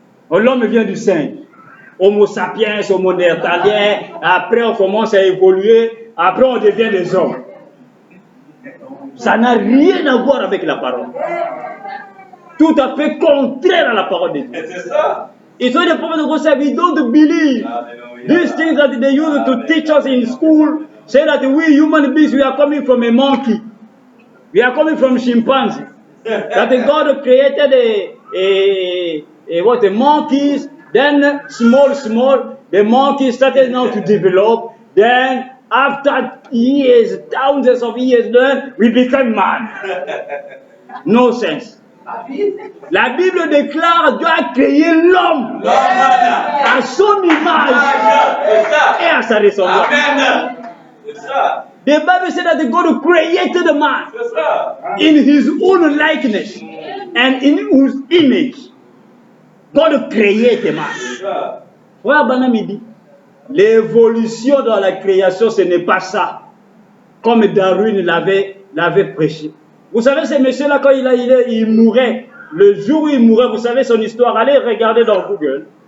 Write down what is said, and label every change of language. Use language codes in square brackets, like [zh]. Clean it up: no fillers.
[fr] L'homme vient du singe. Homo sapiens, homo néandertalien, après on commence à évoluer, après on devient des hommes. Ça n'a rien à voir avec la parole. Tout à fait contraire à la parole de Dieu. C'est ça. [en] It's why the prophet of God said, we don't believe these things that they use to teach us in school. Say that we human beings, we are coming from a monkey. We are coming from chimpanzee. That God created a monkeys. Then small, the monkeys started now to develop. Then after years, thousands of years, then we become man. No sense. [fr] La Bible déclare Dieu a créé l'homme à son image et à sa ressemblance. Amen. C'est ça. [en] The Bible said that God created the man [fr] C'est ça. [en] in his own likeness and in whose image. God created man. [fr] C'est ça. Frère Branham dit, l'évolution dans la création, ce n'est pas ça, comme Darwin l'avait prêché. Vous savez, ce monsieur-là, quand il mourait, le jour où il mourait, vous savez son histoire, allez regarder dans Google.